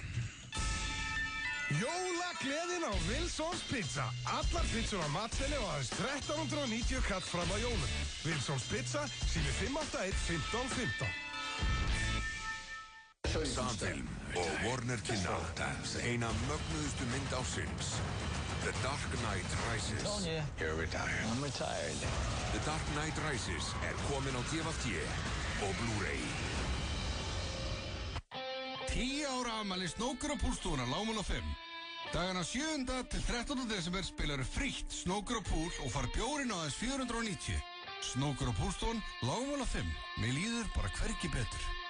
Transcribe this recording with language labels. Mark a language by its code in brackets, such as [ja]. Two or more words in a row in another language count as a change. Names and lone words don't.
[is] Jólagleðin á Wilsons Pizza. Allar pizzur á matseðli og aðeins 1390 kall fram á jólum. Wilsons Pizza, sími 581 1515. Samfilm og Warner kynna eina mögnuðustu mynd ársins. The Dark Knight Rises. [en] Told you, you're retired. I'm retired. [is] The Dark Knight Rises komin á DFT. og Blu-ray. 10 ára afmæli Snókur og Púlstúðunar Lágmúla 5. Dagana 7. til 13. desember spilaru frítt Snókur og Púl og fara bjórinn á aðeins 490. Snókur og Púlstúðun Lágmúla 5. Mér líður bara hvergi betur.